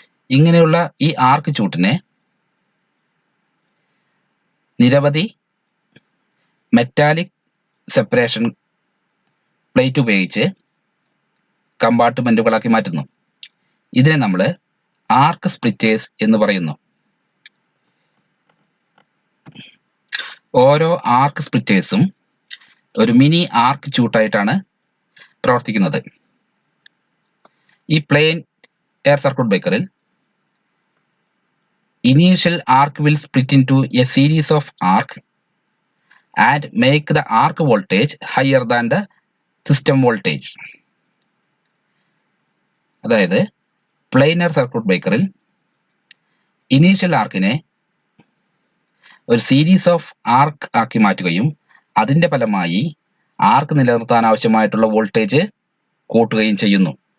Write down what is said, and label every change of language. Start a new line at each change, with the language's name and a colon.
Malayalam: ഇങ്ങനെയുള്ള ഈ ആർക്ക് ചൂട്ടിനെ നിരവധി മെറ്റാലിക് സെപ്പറേഷൻ പ്ലേറ്റ് ഉപയോഗിച്ച് കമ്പാർട്ട്മെന്റുകളാക്കി മാറ്റുന്നു. ഇതിനെ നമ്മൾ ആർക്ക് സ്പ്ലിറ്റേഴ്സ് എന്ന് പറയുന്നു. ഓരോ ആർക്ക് സ്പ്ലിറ്റേഴ്സും ഒരു മിനി ആർക്ക് ചൂട്ടായിട്ടാണ് പ്രവർത്തിക്കുന്നത്. ഈ plain air circuit ബ്രേക്കറിൽ
English: initial arc will split into a series of arc and make the arc voltage higher than the system voltage.
Malayalam: അതായത് പ്ലെയിൻ എയർ സർക്യൂട്ട് ബ്രേക്കറിൽ ഇനീഷ്യൽ ആർക്കിനെ ഒരു സീരീസ് ഓഫ് ആർക്ക് ആക്കി മാറ്റുകയും അതിൻ്റെ ഫലമായി ആർക്ക് നിലനിർത്താൻ ആവശ്യമായിട്ടുള്ള വോൾട്ടേജ് കൂട്ടുകയും ചെയ്യുന്നു.